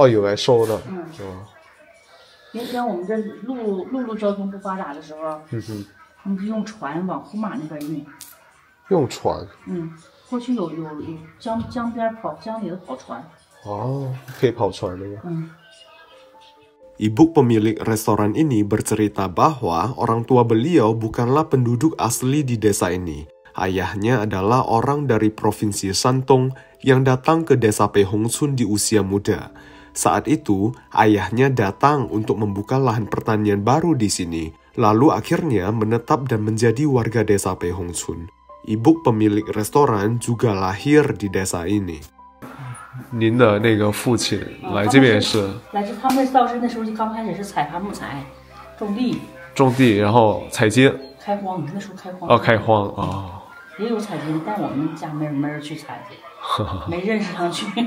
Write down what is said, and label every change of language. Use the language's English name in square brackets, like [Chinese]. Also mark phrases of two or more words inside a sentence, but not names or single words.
[Chinese] 哦，有来收的。原先我们这陆路交通不发达的时候，他们就用船往呼马那边运。用船。过去有江边江里的跑船。哦，可以跑船的吗 ？ [Indonesian] Ibu pemilik restoran ini bercerita bahwa orang tua beliau bukanlah penduduk asli di desa ini. Ayahnya adalah orang dari provinsi Shandong yang datang ke desa Pehongchun di usia muda. Saat itu, ayahnya datang untuk membuka lahan pertanian baru di sini, lalu akhirnya menetap dan menjadi warga desa Pehongchun. Ibu pemilik restoran juga lahir di desa ini. [Chinese] 您的那个父亲来这边也是？来这他们倒是那时候就刚开始是采伐木材，种地，然后采金。开荒，那时候开荒。哦，开荒啊。也有采金，但我们家没人去采去，没认识上去。